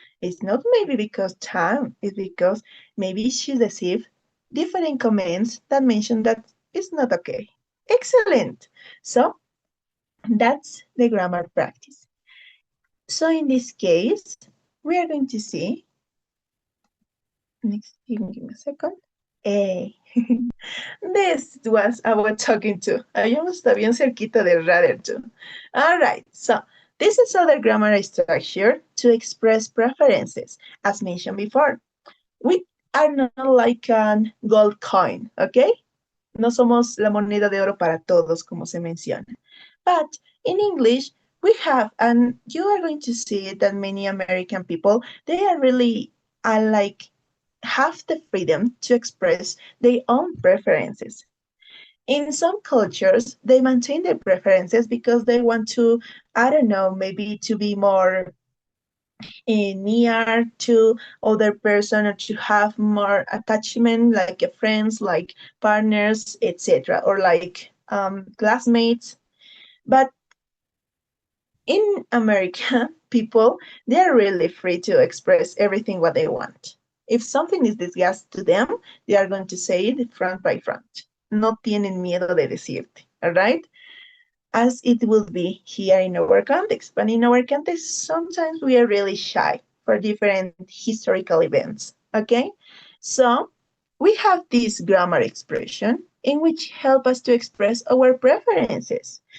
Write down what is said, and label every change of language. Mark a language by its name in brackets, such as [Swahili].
[English] It's not maybe because time, it's because maybe she received different comments that mention that it's not okay. Excellent. So, that's the grammar practice. So, in this case, we are going to see, next, give me a second. Hey. This was our talking to. [Spanish] Habíamos está bien cerquita de rather to. [English] All right, so this is other grammar structure to express preferences, as mentioned before. We are not like a gold coin, okay? [Spanish] No somos la moneda de oro para todos, como se menciona. [English] But in English, we have, and you are going to see that many American people, they are really like have the freedom to express their own preferences. In some cultures, they maintain their preferences because they want to, I don't know, maybe to be more near to other person or to have more attachment like friends, like partners, etc., or like classmates. But in America, people, they're really free to express everything what they want. If something is disgust to them, they are going to say it front by front. [Spanish] No tienen miedo de decirte, [English] all right? As it will be here in our context. But in our context, sometimes we are really shy for different historical events, okay? So we have this grammar expression in which help us to express our preferences.